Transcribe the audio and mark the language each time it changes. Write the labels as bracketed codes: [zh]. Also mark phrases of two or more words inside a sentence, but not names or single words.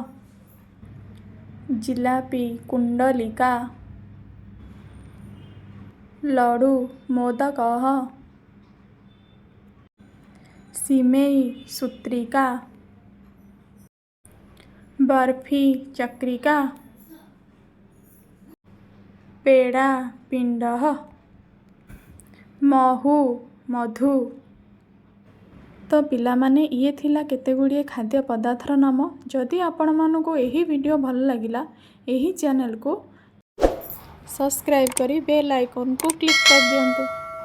[sa] जिलापी कुंडलिका, लडू मोदकः, सिमेई सूत्रिका, बर्फी चक्रिका, पेड़ा पिंडः, महू मधु। [or] ତ ପିଲା ମାନେ ଏ ଥିଲା କେତେ ଗୁଡ଼ିଏ ଖାଦ୍ୟ ପଦାର୍ଥର ନାମ। ଯଦି ଆପଣ ମାନଙ୍କୁ ଏହି ଭିଡିଓ ଭଲ ଲାଗିଲା ଏହି ଚ୍ୟାନେଲ କୁ ସବସ୍କ୍ରାଇବ କରି [en] bell icon [or] କୁ କ୍ଲିକ କରି ଦିଅନ୍ତୁ।